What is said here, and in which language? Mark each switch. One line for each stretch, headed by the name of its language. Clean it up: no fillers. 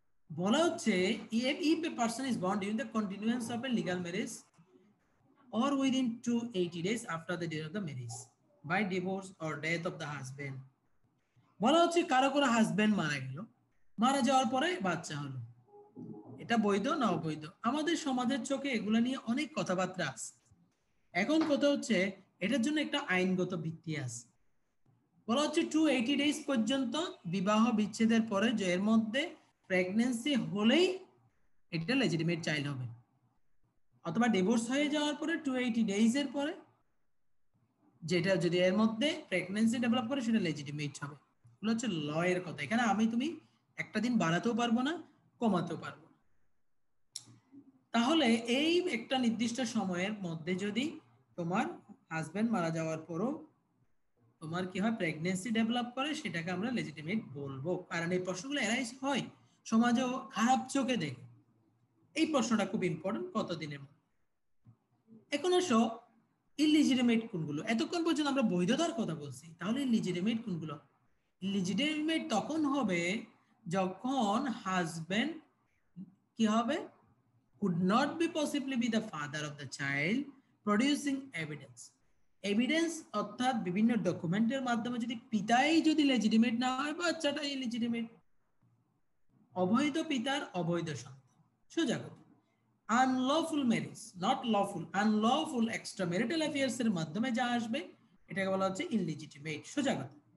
Bangla: বলা হচ্ছে
English: if a person is born during the continuance of a legal marriage or within 280 days after the date of the marriage by divorce or death of the husband।
Bangla: বলা হচ্ছে কারো কোনো husband মারা গেল, মারা যাওয়ার পরে বাচ্চা হলো, এটা বৈধ না অবৈধ? আমাদের সমাজের চোখে এগুলো নিয়ে অনেক কথাবার্তা আছে। এখন কথা হচ্ছে এটার জন্য একটা আইনগত ভিত্তি আছে। বলা হচ্ছে 280 ডেজ পর্যন্ত বিবাহ বিচ্ছেদের পরে যে এর মধ্যে প্রেগন্যান্সি হলেই এটা লেজিটিমেট চাইল্ড হবে, অথবা ডিভোর্স হয়ে যাওয়ার পরে 280 ডেজ এর পরে যেটা যদি এর মধ্যে প্রেগন্যান্সি ডেভেলপ করে সেটা লেজিটিমেট হবে। এগুলো হচ্ছে ল এর কথা। এখানে আমি তুমি একটা দিন বাড়াতেও পারবো না, কমাতেও পারবো না। তাহলে এই একটা নির্দিষ্ট সময়ের মধ্যে যদি তোমার হাজবেন্ড মারা যাওয়ার পরও তোমার কি হয় প্রেগন্যান্সি ডেভেলপ করে সেটাকে আমরা লেজিটিমেট বলবো। কারণ এই প্রশ্নগুলো এরাইজ হয়, সমাজেও খারাপ চোখে দেখে। এই প্রশ্নটা খুব ইম্পর্টেন্ট, কতদিনের মধ্যে। এখন আসো ইলিজিটিমেট কোনগুলো। এতক্ষণ পর্যন্ত আমরা বৈধতার কথা বলছি, তাহলে ইলিজিটিমেট কোনগুলো? ইলিজিটিমেট তখন হবে যখন হাজবেন্ড কি হবে,
English: could not be possibly be the father of the child producing evidence।
Bangla: Evidence অর্থাৎ বিভিন্ন ডকুমেন্টের মাধ্যমে যদি পিতাই যদি লেজিটিমেট না হয়, বাচ্চাটা ইলিজিটিমেট, অবৈধ পিতার অবৈধ সন্তান। সোজা কথা। Unlawful marriage, not lawful, unlawful extra marital affairs এর মাধ্যমে যা আসবে এটাকে বলা হচ্ছে ইলিজিটিমেট। সোজা কথা।